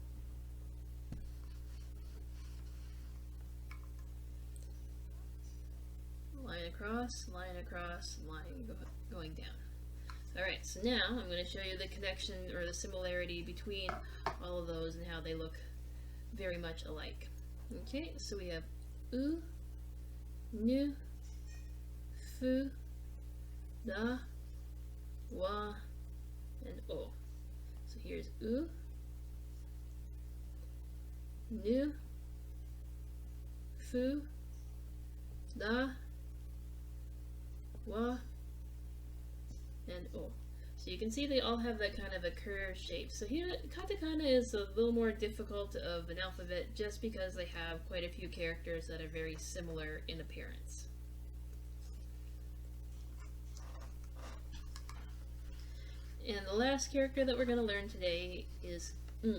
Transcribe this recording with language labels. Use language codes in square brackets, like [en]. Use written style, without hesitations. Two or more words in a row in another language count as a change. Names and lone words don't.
[en] Line across, line going down. Alright, so now I'm going to show you the connection or the similarity between all of those and how they look very much alike. Okay, so we have u, nu, fu, da, wa, and o. So here's u, nu, fu, da, wa, and o. So you can see they all have that kind of a curved shape. So here, katakana is a little more difficult of an alphabet just because they have quite a few characters that are very similar in appearance. And the last character that we're going to learn today is n.